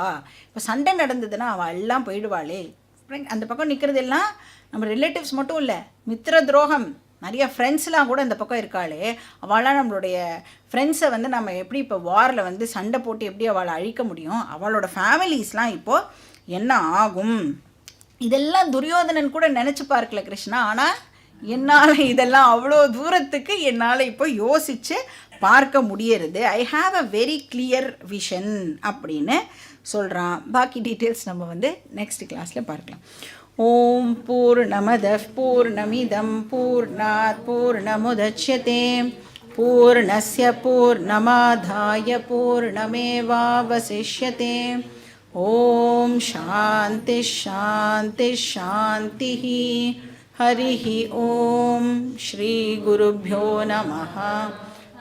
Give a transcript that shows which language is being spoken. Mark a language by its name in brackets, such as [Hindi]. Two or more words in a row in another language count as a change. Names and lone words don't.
[Tamil] இப்போ சண்டை நடந்ததுன்னா அவள் எல்லாம் போயிடுவாளே. அந்த பக்கம் நிற்கிறது எல்லாம் நம்ம ரிலேட்டிவ்ஸ் மட்டும் இல்லை, மித்திர துரோகம், நிறைய ஃப்ரெண்ட்ஸ்லாம் கூட இந்த பக்கம் இருக்காளே, அவளாம் நம்மளுடைய ஃப்ரெண்ட்ஸை வந்து நம்ம எப்படி இப்போ வாரில் வந்து சண்டை போட்டு எப்படி அவளை அழிக்க முடியும்? அவளோட ஃபேமிலிஸ்லாம் இப்போது என்ன ஆகும்? இதெல்லாம் துரியோதனன் கூட நினச்சி பார்க்கல கிருஷ்ணா. ஆனால் என்னால் இதெல்லாம் அவ்வளோ தூரத்துக்கு என்னால் இப்போ யோசித்து பார்க்க முடியறது. [English] I have a very clear vision [Tamil] அப்படின்னு சொல்கிறான். பாக்கி டீட்டெயில்ஸ் நம்ம வந்து நெக்ஸ்ட் கிளாஸில் பார்க்கலாம். [Sanskrit] ओम् पूर्णमदः पूर्णमिदं पूर्णात् पूर्णमुदच्यते पूर्णस्य पूर्णमादाय पूर्णमेवावशिष्यते. ओम् शान्ति शान्ति शान्ति. हरिः ॐ श्री गुरुभ्यो नमः.